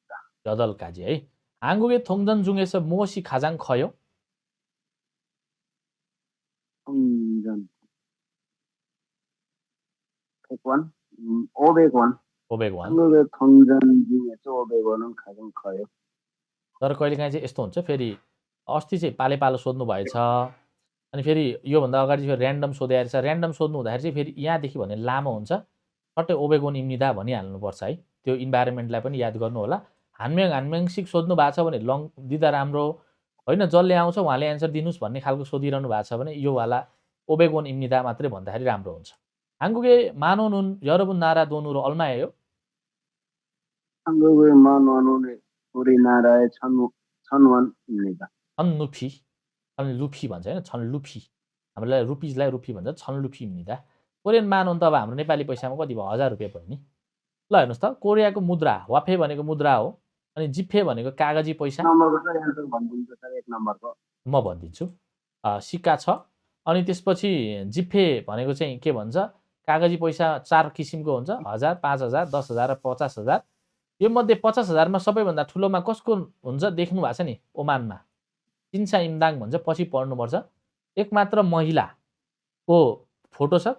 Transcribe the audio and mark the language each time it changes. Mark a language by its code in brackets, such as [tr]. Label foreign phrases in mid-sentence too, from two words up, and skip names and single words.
[ko] 8가지. 에? 한국의 동전 중에서 무엇이 가장 커요? 동전 100원, 500원. 500원. 한국의 동전 중에서 500원은 가장 커요. [ne] तर कहिलेकाहीँ चाहिँ यस्तो हुन्छ फेरि अस्ति चाहिँ पालो सोध्नु भएछ अनि फेरि योभन्दा अगाडि फेरि ऱ्यान्डम सोधे रहेछ ऱ्यान्डम सोध्नु हुँदाखेरि चाहिँ फेरि यहाँदेखि भने लामो हुन्छ सट्टै [ko] 오백원 입니다 [ne] भनिहाल्नुपर्छ है त्यो इन्भाइरोमेन्टलाई पनि याद गर्नु होला हानम्याङसिक सोध्नु भएको छ भने लङ दिँदा राम्रो होइन जसले आउँछ उहाँले एन्सर दिनुहोस् भन्ने खालको सोधिरहनु भएको छ भने यो वाला [ko] 오백원 입니다 [ne] मात्रै भन्दाखेरि राम्रो हुन्छ [ko] 한국의 만원은 여러분 나라 돈으로 얼마예요? 한국의 만원은 우리나라의 1000원입니다. [ne] 1000루피. 1000루피 भन्छ हैन 1000루피. हामीलाई रुपिजलाई रुपी भन्छ 1000루피입니다. कोरियन मानवन त अब हाम्रो नेपाली पैसामा कति भयो 1000 रुपैयाँ भयो नि ल हेर्नुस् त कोरियाको मुद्रा वाफे भनेको मुद्रा हो अनि जिफे भनेको कागजी पैसा नम्बरको चाहिँ एन्सर भनिदिन्छ सर 1 नम्बरको म भनिदिन्छु सिक्का छ अनि त्यसपछि जिफे भनेको चाहिँ के भन्छ कागजी पैसा 4 किसिमको हुन्छ 1000 5000 10000 र 50000 यो मध्ये 50000 मा सबैभन्दा ठुलोमा कसको हुन्छ देख्नु भएको छ नि ओमानमा चिन्सा इम्दाङ भन्छ पछि पढ्नुपर्छ एक मात्र महिलाको फोटो छ